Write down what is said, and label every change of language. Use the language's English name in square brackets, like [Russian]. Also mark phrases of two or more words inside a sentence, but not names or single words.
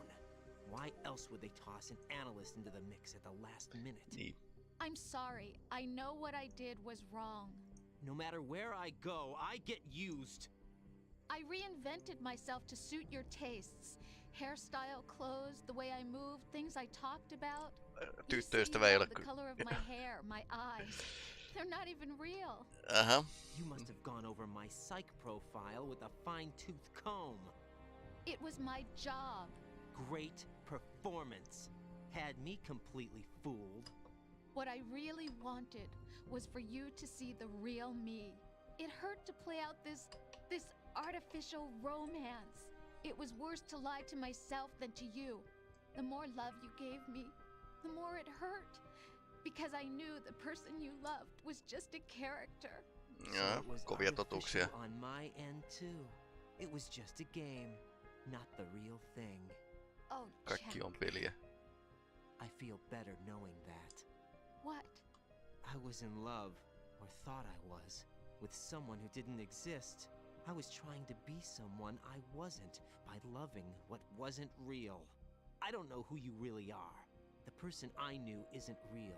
[English] Why else would they toss an analyst into the mix at the last minute? [Finnish] Niin. [English] I'm sorry. I know what I did was wrong. No matter where I go, I get used. I reinvented myself to suit your tastes. Hairstyle, clothes, the way I moved, things I talked about. [Finnish] Tyttöystävä ei ole [English] The [Finnish] kyllä. [English] color of my hair, my eyes. They're not even real. You must have gone over my psych profile with a fine-tooth comb. It was my job. Great performance. Had me completely fooled. What I really wanted was for you to see the real me. It hurt to play out this artificial romance. It was worse to lie to myself than to you. The more love you gave me, the more it hurt. Because I knew the person you loved was just a character. [Finnish] Ja, kovia totuuksia. [English] On my end too. It was just a game, not the real thing. Oh, [Finnish] Kaikki on peliä. [English] I feel better knowing that. What? I was in love, or thought I was, with someone who didn't exist. I was trying to be someone I wasn't by loving what wasn't real. I don't know who you really are. The person I knew isn't real.